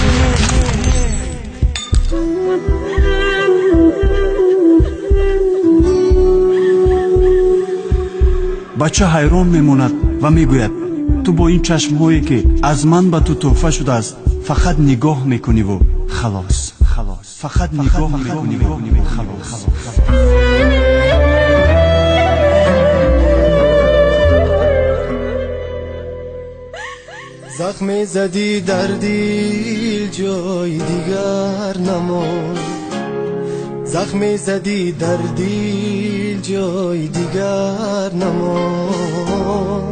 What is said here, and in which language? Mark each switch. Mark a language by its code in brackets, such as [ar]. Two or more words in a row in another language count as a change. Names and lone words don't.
[tg] бача ҳайрон мемонад ва мегӯяд ту бо ин чашмҳое ки аз ман ба ту тӯҳфа шудааст фақат нигоҳ мекуниву халос. фақат нигоҳ мекуниву халос. Захм задӣ дар дил ҷои дигар намон, захм задӣ дар дил ҷои дигар намон.